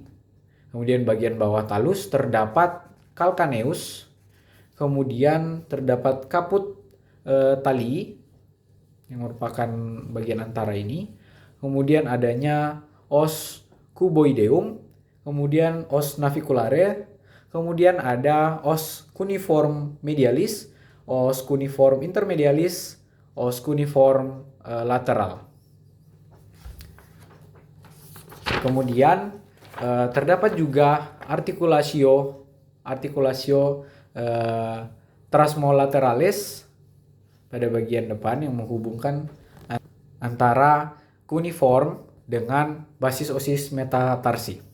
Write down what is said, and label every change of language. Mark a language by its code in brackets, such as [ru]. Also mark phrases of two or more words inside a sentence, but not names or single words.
[id] Kemudian bagian bawah talus terdapat calcaneus. Kemudian terdapat caput tali yang merupakan bagian antara ini. Kemudian adanya os cuboideum. Kemudian os naviculare. Kemudian ada os cuneiform medialis, os cuneiform intermedialis, os cuneiform lateral. Kemudian terdapat juga articulatio trasmolateralis pada bagian depan yang menghubungkan antara cuneiform dengan basis osis metatarsi.